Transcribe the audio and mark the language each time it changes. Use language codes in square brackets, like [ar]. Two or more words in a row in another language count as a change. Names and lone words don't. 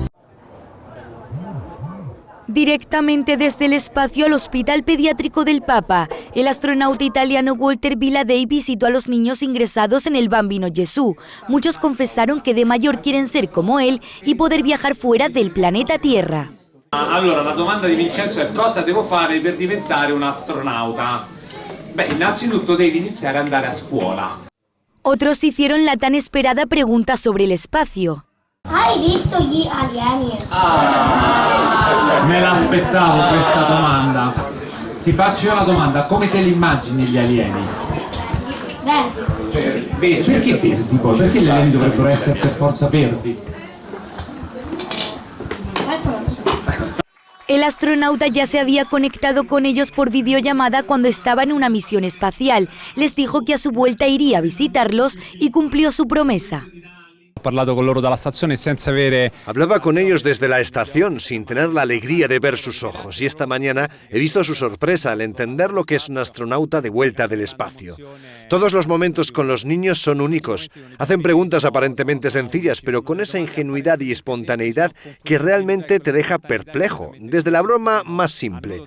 [es] Directamente desde el espacio al Hospital Pediátrico del Papa, el astronauta italiano Walter Villadei visitó a los niños ingresados en el Bambino Gesù. Muchos confesaron que de mayor quieren ser como él y poder viajar fuera del planeta Tierra. [it] Allora, la domanda di Vincenzo è: cosa devo fare per diventare un astronauta? Beh, innanzitutto devi iniziare ad andare a scuola. [es] Otros hicieron la tan esperada pregunta sobre el espacio. [it] Hai visto gli alieni? Me l'aspettavo questa domanda. Ti faccio io la domanda: come te li immagini gli alieni? Verdi. Perché verdi poi? Perché gli alieni dovrebbero essere per forza verdi? Questo non lo so. [es] El astronauta ya se había conectado con ellos por videollamada cuando estaba en una misión espacial. Les dijo que a su vuelta iría a visitarlos y cumplió su promesa. [it] parlato con loro dalla stazione senza avere... [es] Hablaba con ellos desde la estación sin tener la alegría de ver sus ojos y esta mañana he visto su sorpresa al entender lo que es un astronauta de vuelta del espacio. Todos los momentos con los niños son únicos. Hacen preguntas aparentemente sencillas, pero con esa ingenuidad y espontaneidad que realmente te deja perplejo, desde la broma más simple.